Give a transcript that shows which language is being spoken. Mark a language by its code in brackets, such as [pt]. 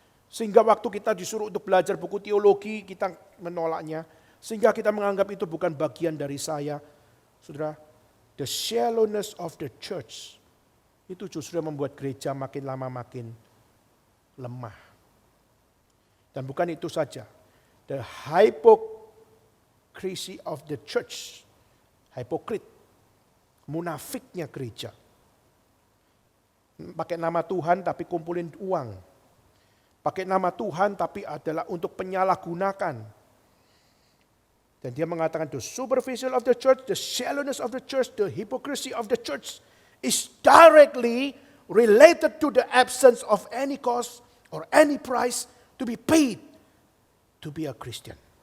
[id] Sehingga waktu kita disuruh untuk belajar buku teologi kita menolaknya. Sehingga kita menganggap itu bukan bagian dari saya. Saudara, [en] the shallowness of the church [id] itu justru membuat gereja makin lama makin lemah. Dan bukan itu saja. [en] The hypocrisy of the church. [id] Hypocrite. Munafiknya gereja. Pakai nama Tuhan tapi kumpulin uang. Pakai nama Tuhan tapi adalah untuk penyalahgunakan. Dan dia mengatakan [en] the superficial of the church, the shallowness of the church, the hypocrisy of the church is directly related to the absence of any cost or any price to be paid to be a Christian.